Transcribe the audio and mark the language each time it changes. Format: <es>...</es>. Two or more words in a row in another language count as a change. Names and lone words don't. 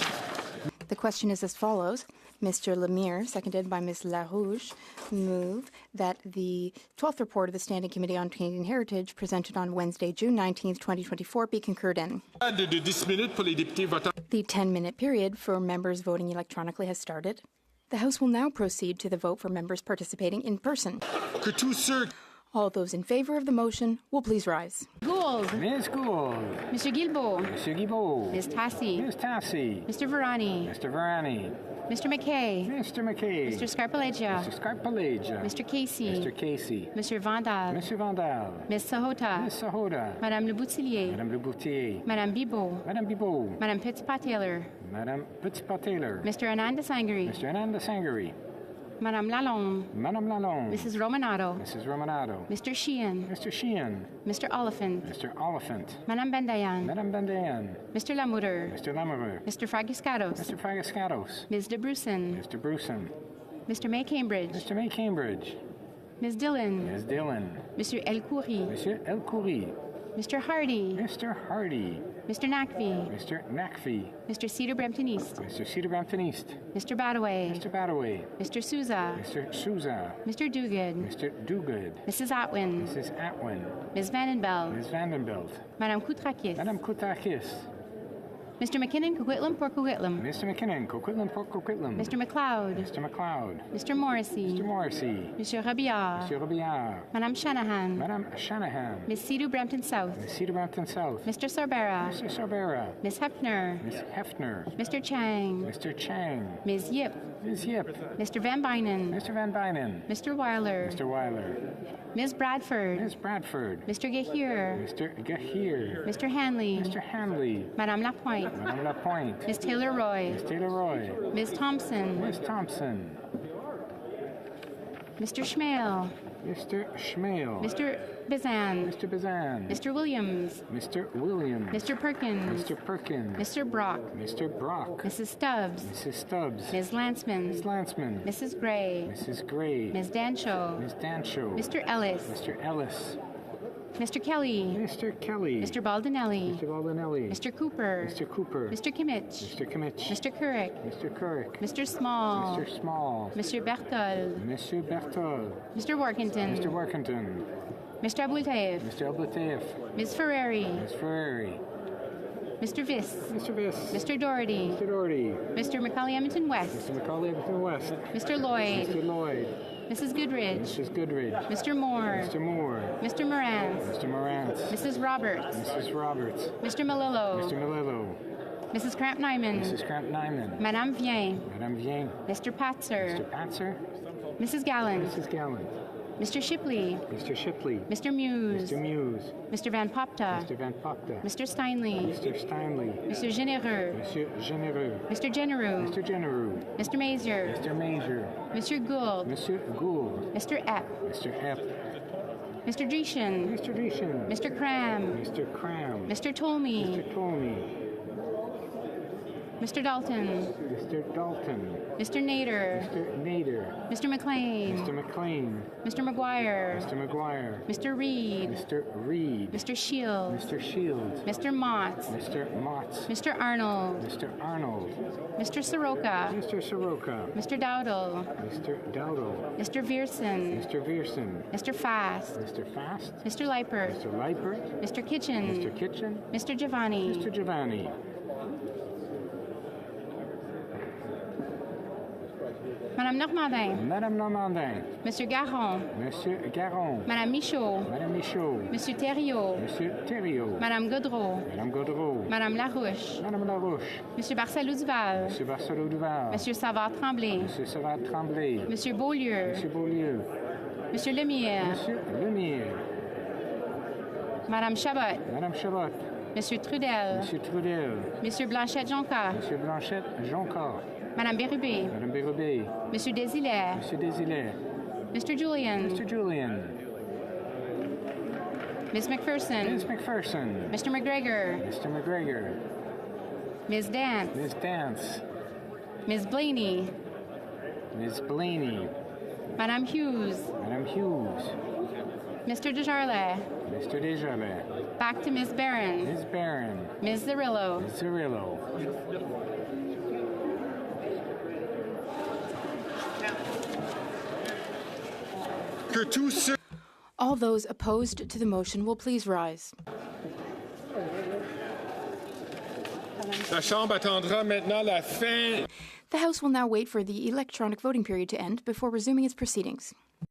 <en>The question is as follows. Mr. Lemire, seconded by Ms. Larouche, move that the 12th report of the Standing Committee on Canadian Heritage presented on Wednesday, June 19, 2024, be concurred in.</en> <fr>De 10 minutes pour les députés votant.</fr> <en>The 10-minute period for members voting electronically has started. The House will now proceed to the vote for members participating in person.</en> <fr>Que tous ceux</fr> <en>All those in favor of the motion will please rise. Gould. Ms. Gould. Mr. Guilbeault. Mr. Guilbeault. Ms. Tassi. Ms. Tassi. Mr. Varani. Mr. Varani. Mr. McKay. Mr. McKay. Mr. Scarpaleggia. Mr. Scarpaleggia. Mr. Casey. Mr. Casey. Mr. Vandal. Mr. Vandal. Ms. Sahota. Ms. Sahota. Madame Le Boutillier. Madame Le Boutillier. Madame Bibeau. Madame Bibeau. Madame Petitpas-Taylor. Madame Petitpas-Taylor. Mr. Ananda Sangari. Mr. Ananda Sangari. Madame Lalonde. Madame Lalonde. Mrs. Romanato. Mrs. Romanato. Mr. Sheehan. Mr. Sheehan. Mr. Oliphant. Mr. Oliphant. Madame Bendayan. Madame Bendayan. Mr. Lamoureux. Mr. Lamoureux. Mr. Fragiscatos. Mr. Fragiscatos. Ms. De Brusen. Mr. Brusen. Mr. May Cambridge. Mr. May Cambridge. Ms. Dillon. Ms. Dillon. Monsieur El Khoury. Monsieur El Khoury. Mr. Hardy. Mr. Hardy. Mr. Nakvi. Mr. Nakvi. Mr. Cedar Brampton East. Mr. Cedar Brampton East. Mr. Badaway. Mr. Badaway. Mr. Souza. Mr. Souza. Mr. Duguid. Mr. Duguid. Mrs. Atwin. Mrs. Atwin. Ms. Vandenbeld. Ms. Vandenbeld. Madame Koutrakis. Madame Koutrakis. Mr. McKinnon, Coquitlam, Port Coquitlam. Mr. McKinnon, Coquitlam, Port Coquitlam. Mr. McLeod. Mr. McLeod. Mr. Morrissey. Mr. Morrissey. Monsieur Robillard. Monsieur Robillard. Madame Shanahan. Madame Shanahan. Miss Cedar Brampton South. Miss Cedar Brampton South. Mr. Sorbera. Mr. Sorbera. Miss Hefner. Miss Hefner. Mr. Chang. Mr. Chang. Ms. Yip. Ms. Yip. Mr. Van Bynen. Mr. Van Bynen. Mr. Weiler. Mr. Weiler. Ms. Bradford. Ms. Bradford. Mr. Gahir. Mr. Gahir. Mr. Hanley. Mr. Hanley. Madame Lapointe. Madame Lapointe. Ms. Taylor Roy. Ms. Taylor Roy. Ms. Thompson. Ms. Thompson. Mr. Schmale. Mr. Schmale. Mr. Bizan. Mr. Bizan. Mr. Williams. Mr. Williams. Mr. Perkins. Mr. Perkins. Mr. Brock. Mr. Brock. Mrs. Stubbs. Mrs. Stubbs. Ms. Lanceman. Ms. Lanceman. Mrs. Gray. Mrs. Gray. Ms. Dancho. Ms. Dancho. Mr. Ellis. Mr. Ellis. Mr. Kelly. Mr. Kelly. Mr. Baldinelli. Mr. Baldinelli. Mr. Cooper. Mr. Cooper. Mr. Kimmich. Mr. Kimmich. Mr. Couric. Mr. Couric. Mr. Small. Mr. Small. Mr. Berthold. Mr. Berthold. Mr. Workington. Mr. Workington. Mr. Abultaif. Mr. Abultaif. Ms. Ferrari. Ms. Ferrari. Mr. Viss. Mr. Viss. Mr. Doherty. Mr. Doherty. Mr. Macaulay-Edmonton West. Mr. Macaulay-Edmonton West. Mr. Lloyd. Mr. Lloyd. Mrs. Goodridge. Mrs. Goodridge. Mr. Moore. Mr. Moore. Mr. Morantz. Mr. Morantz. Mrs. Roberts. Mrs. Roberts. Mr. Malillo. Mr. Malillo. Mrs. Kramp-Nyman. Mrs. Kramp-Nyman. Madame Vien. Madame Vien. Mr. Patzer. Mr. Patzer. Mrs. Gallant. Mrs. Gallant. Mr. Shipley. Mr. Shipley. Mr. Muse. Mr. Muse. Mr. Van Popta. Mr. Van Popta. Mr. Steinley. Mr. Steinley. Mr. Genereux. Monsieur Genereux. Mr. Genereux. Mr. Genereux. Mr. Mazier. Mr. Major. Mr. Gould. Monsieur Gould. Mr. Epp. Mr. Epp. Mr. Dreeshen. Mr. Dreeshen. Mr. Cram. Mr. Cram. Mr. Tolmie. Mr. Tolmie. Mr. Dalton. Mr. Dalton. Mr. Nader. Mr. Nader. Mr. McLean. Mr. McLean. Mr. McGuire. Mr. McGuire. Mr. Reed. Mr. Reed. Mr. Shields. Mr. Shields. Mr. Mott. Mr. Mott. Mr. Arnold. Mr. Arnold. Mr. Soroka. Mr. Soroka. Mr. Dowdle. Mr. Dowdle. Mr. Viersen. Mr. Viersen. Mr. Fast. Mr. Fast. Mr. Leipert. Mr. Leipert. Mr. Kitchen. Mr. Kitchen. Mr. Giovanni. Mr. Giovanni. Madame Normandin. Madame Normandin. Monsieur Garon. Monsieur Garon. Madame Michaud. Madame Michaud. Monsieur Thériault. Monsieur Thériault. Madame Gaudreau. Madame Gaudreau. Madame Larouche. Madame Larouche. Monsieur Barcelou-Duval. Monsieur Barcelou-Duval. Monsieur Savard-Tremblay. Monsieur Savard-Tremblay. Monsieur Beaulieu. Monsieur Beaulieu. Monsieur Lemire. Monsieur Lemire. Madame Chabot. Madame Chabot. Monsieur Trudel. Monsieur Trudel. Monsieur Blanchette-Jonca. Monsieur Blanchette-Jonca. Madame Bérubé. Madame Bérubé. Monsieur Desilets. Monsieur Desilets. Mr. Julian. Mr. Julian. Miss McPherson. Miss McPherson. Mr. McGregor. Mr. McGregor. Ms. Dance. Ms. Dance. Ms. Blaney. Ms. Blaney. Madame Hughes. Madame Hughes. Mr. Desjardins. Mr. Desjardins. Back to Ms. Barron. Ms. Barron. Ms. Zerillo. Ms. Zerillo. All those opposed to the motion will please rise.</en> <fr>La Chambre attendra maintenant la fin.</fr> <en>The House will now wait for the electronic voting period to end before resuming its proceedings.</en>